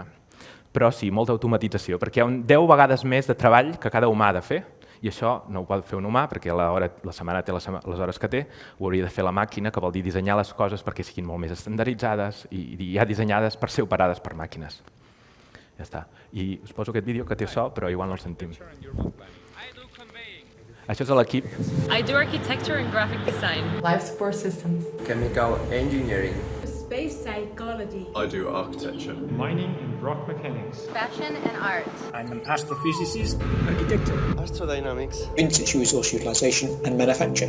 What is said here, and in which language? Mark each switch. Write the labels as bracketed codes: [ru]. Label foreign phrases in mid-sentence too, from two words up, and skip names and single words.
[ca] Però sí, molta automatització, perquè hi ha 10 vegades més de treball que cada humà ha de fer, i això no ho pot fer un humà, perquè la setmana té les hores que té, ho hauria de fer la màquina, que vol dir dissenyar les coses perquè siguin molt més estandarditzades i ja dissenyades per ser operades per màquines. Ja està. I us poso aquest vídeo que té so, però igual no el sentim. Això és l'equip. [en] I do architecture and graphic design. Life support systems. Chemical engineering. Space psychology. I do architecture. Mining and rock mechanics. Fashion and art. I'm an astrophysicist. Architecture. Astrodynamics. In-situ resource utilization and manufacture.